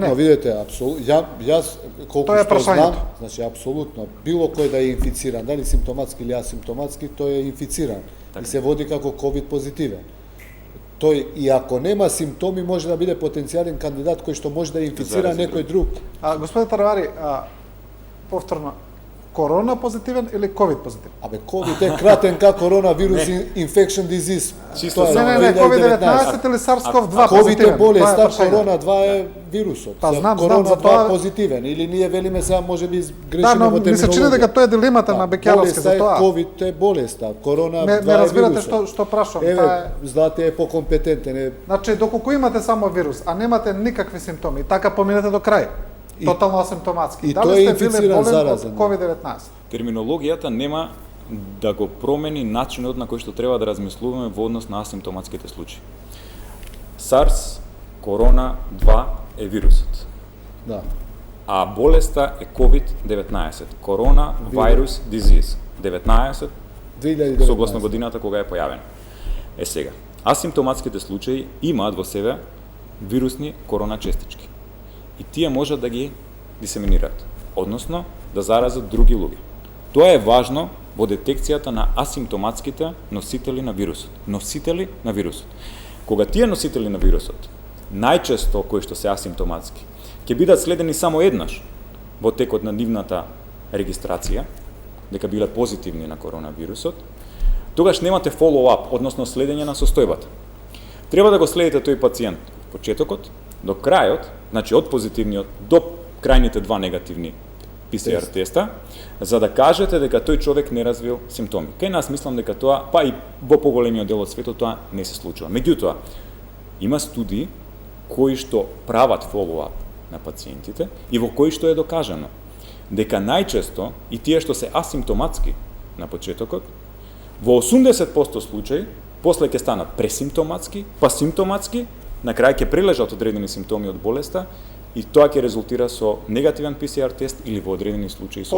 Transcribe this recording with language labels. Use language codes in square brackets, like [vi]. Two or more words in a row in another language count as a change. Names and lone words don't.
[mk] Апсолутно, видите, јас колку што знам, значи апсолутно, било кој да е инфициран, дали симптоматски или асимптоматски, тој е инфициран и се води како COVID позитивен. тој и ако нема симптоми може да биде потенцијален кандидат кој што може да инфицира Зарази некој друг. Господин Таравари, повторно, корона позитивен или ковид позитивен? Абе, COVID е кратен како коронавирус [en] infection disease. [mk] Чисто Тоа е само- Не, COVID-19 2019. или SARS-CoV-2 COVID позитивен? е болест, Това а прашање. корона 2 е вирусот. Па, знам, корона за 2 тоа- е позитивен или ние велиме сега можеби Да, грешиме но во ми се чини терминологија. дека тоа е дилемата на Бекјаровски Болеста за е тоа. COVID е болеста, корона 2 Не е разбирате вирусот. што прашувам. Таа е... Еве, Злате е покомпетентен. Значи, доколку имате само вирус, а немате никакви симптоми, така поминете до крај. Тотално асимптоматски. и Дали тој е сте биле инфициран, болен од заразен. COVID-19? Терминологијата нема да го промени начинот на кој што треба да размислуваме во однос на асимптоматските случаи. SARS, корона 2 е вирусот, Да. а болеста е COVID-19, корона [en] virus disease, [mk] 19 2019. согласно годината кога е појавен. Е сега, асимптоматските случаи имаат во себе вирусни корона честички. И тие можат да ги дисеминираат, односно да заразат други луѓе. Тоа е важно во детекцијата на асимптоматските носители на вирусот. Носители на вирусот. Кога тие носители на вирусот, најчесто кои што се асимптоматски, ќе бидат следени само еднаш во текот на нивната регистрација, дека биле позитивни на коронавирусот, тогаш немате follow-up, односно следење на состојбата. Треба да го следите тој пациент од почетокот до крајот, значи од позитивниот до крајните два негативни PCR теста, за да кажете дека тој човек не развил симптоми. Кај нас мислам дека тоа, па и во поголемиот дел од светот тоа не се случува. Меѓутоа, има студии кои што прават follow-up на пациентите и во кои што е докажано дека најчесто и тие што се асимптоматски на почетокот, во 80% случаи, после ќе станат пресимптоматски, па симптоматски, на крај ќе прилежат одредени симптоми од болеста и тоа ќе резултира со негативен PCR тест или во одредени случаи со